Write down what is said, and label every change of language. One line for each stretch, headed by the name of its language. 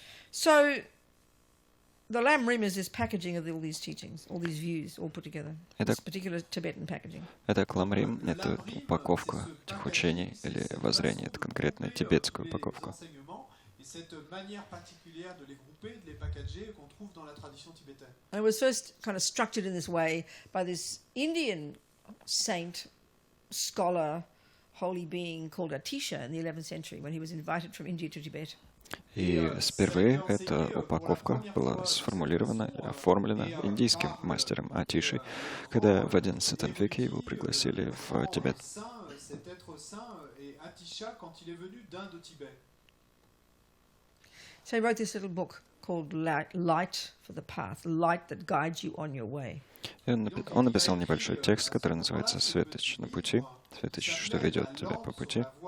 English: So, the Lam Rim is this packaging of all these teachings, all these views, all put together.
Russian: Это-
English: This particular Tibetan packaging.
Russian: Это кламрим, это упаковка этих учений или воззрений, это конкретная тибетская упаковка.
French: Cette manière particulière de les grouper, de les packager qu'on trouve dans la tradition tibétaine.
English: And it was first kind of structured in this way by this Indian saint, scholar, holy being called Atisha in the 11th century when he was invited from India to Tibet.
Russian: И впервые эта упаковка была сформулирована и оформлена индийским мастером Атишей, когда в XI веке его пригласили в Тибет.
French: Cet être saint est Atisha quand il est venu d'Inde au Tibet.
English: So he wrote this little book called Light for the Path, light that guides you on your way.
Russian: И он написал небольшой текст, который называется «Светоч на пути», «Светоч, что ведет тебя по пути».